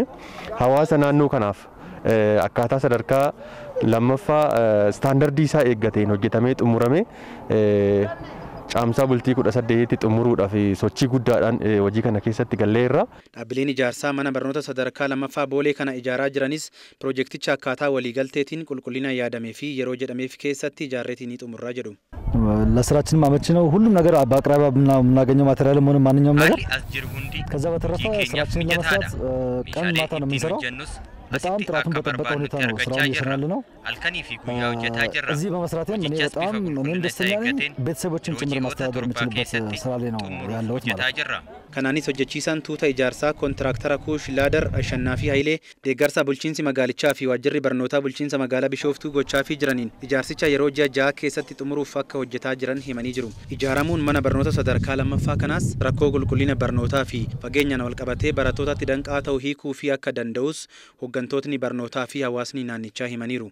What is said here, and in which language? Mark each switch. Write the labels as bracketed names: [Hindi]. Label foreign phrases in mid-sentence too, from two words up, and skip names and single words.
[Oromo] Hawaasa naannoo kanaaf akkaataa sadarkaa lammaffaa staandardii isaa eeggateen hojjetamee xumurame caamsaa bultii 18tti xumuruudhaaf sochii guddaadhaan hojii kana keessatti galleerra. Dhaabbileen ijaarsaa mana barnoota sadarkaa lammaffaa Boolee kana ijaaraa jiranis projekticha akkaataa waliigalteetiin qulqullina yaadamee fi yeroo jedhameef keessatti ijaarreetiin xumurraa jedhu. [Amharic] ለስራችን ማመች ነው። ሁሉም ነገር በአቅራቢያ የምናገኘው ማቴሪያልም ሆነ ማንኛውም ነገር ከዛ በተረፈ ስራችንን ለመስራት ቀን ማታ ነው የምንሰራው። በጣም ጥራቱን በጠበቀ ሁኔታ ነው ስራውን እየሰራን ያለነው። እዚህ በመስራቴም እኔ በጣም እኔም ደስተኛ ነኝ። ቤተሰቦችን ጭምር ማስተዳደር የምችልበት ስራ ላይ ነው ያለሁት ማለት ነው። [Oromo] Kanaanis hojjechiisaan tuuta ijaarsaa kontiraaktara Kuush Laadar Ashannaafi Hayilee deeggarsa bulchiinsi magaalichaa fi waajjirri barnootaa bulchiinsa magaalaa Bishooftuu gochaa fi jiraniin ijaarsicha yeroo ji'a 6 keessatti xumuruuf akka hojjetaa jiran himanii jiru. Ijaaramuun mana barnoota sadarkaa lammaffaa kanaas rakkoo qulqullina barnootaa fi fageenyaan wal qabatee barattootatti danqaa ta'uu hiikuu fi akka danda'us hooggantootni barnootaa fi hawaasni naannichaa himaniiru.